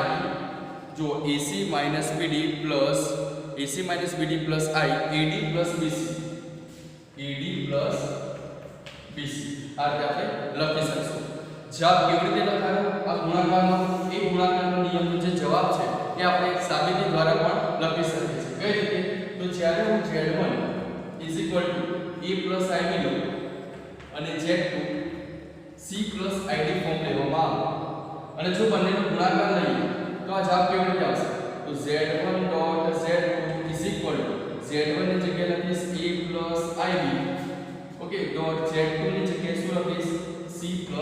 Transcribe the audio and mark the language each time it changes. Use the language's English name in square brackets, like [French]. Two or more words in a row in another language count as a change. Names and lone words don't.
[Gujarati] જો ac bd પ્લસ i ad પ્લસ bc, આ રીતે આપણે લખી શકીશું. જવાબ કેવી રીતે લખાયો? આ ગુણાકારનો નિયમનો જે જવાબ છે એ આપણે સાબિતી દ્વારા પણ લખી શકીએ છીએ. કઈ રીતે? તો જ્યારે હું z1 a ib લઉં અને z2 c id ફોર્મ લેવામાં આવે અને જો બંનેનો ગુણાકાર લઈએ તો આ જવાબ કેવી રીતે આવશે? તો z1.z2 z1 ની જગ્યાએ લખીશ a ib, ઓકે, ડોટ z2 ની જગ્યાએ શું લખીશ? c id.